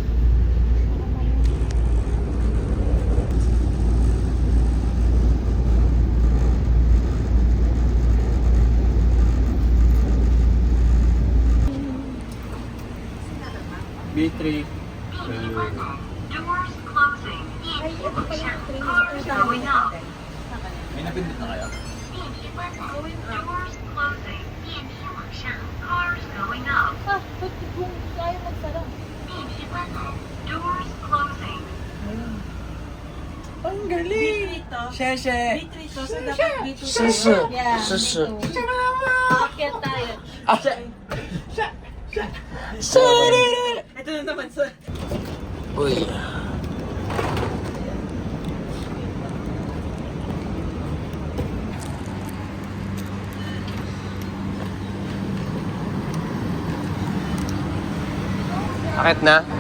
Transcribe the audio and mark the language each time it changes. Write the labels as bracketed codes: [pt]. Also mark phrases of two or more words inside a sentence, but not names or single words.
[en] B3. Doors closing. Cars going up. [tl] May napindot na kaya? [zh] 电梯关门 [en] Doors closing. [zh] 电梯往上 [en] Cars going up. [tl] Ah, ba't kung ayaw magsara? [zh] 电梯关门 [en] Doors closing. [tl] Ang galing! Sheshe! B3 to, so dapat B2 [en] Yeah. [zh] Sheshe. [tl] Aakyat tayo. Ito na naman, sir. Uy. Akit na?